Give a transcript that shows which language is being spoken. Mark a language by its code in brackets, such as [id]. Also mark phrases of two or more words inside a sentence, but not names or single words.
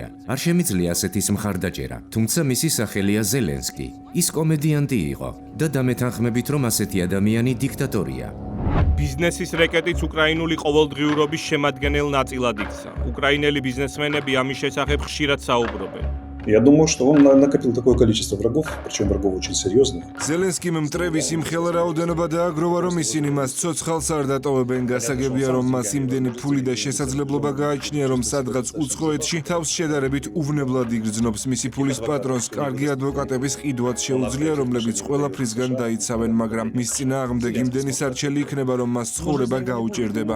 [ka] არ შემიძლია ასეთის მხარდაჭერა. თუმცა მისი სახელია ზელენსკი. ის კომედიანტი იყო და დამეთანხმებით, რომ ასეთი ადამიანი დიქტატორია. ბიზნესის რეკეტიც უკრაინული ყოველდღიურობის შემადგენელ ნაწილად იქცა. უკრაინელი ბიზნესმენები ამის შესახებ ხშირად საუბრობენ. [ru] Я думаю, что он накопил такое количество врагов, причем врагов очень серьезных. [ka] ზელენსკიმ მტრების იმხელა რაოდენობა დააგროვა, რომ ისინი მას ცოცხალს არ დატოვებენ. გასაგებია, რომ მას იმდენი ფული და შესაძლებლობა გააჩნია, რომ სადღაც უცხოეთში თავს შედარებით უვნებლად იგრძნობს. მისი ფულის პატრონს კარგი ადვოკატების ყიდვაც შეუძლია, რომლებიც ყველაფრისგან დაიცავენ, მაგრამ მის წინააღმდეგ იმდენი სარჩელი იქნება, რომ მას ცხოვრება გაუჭირდება.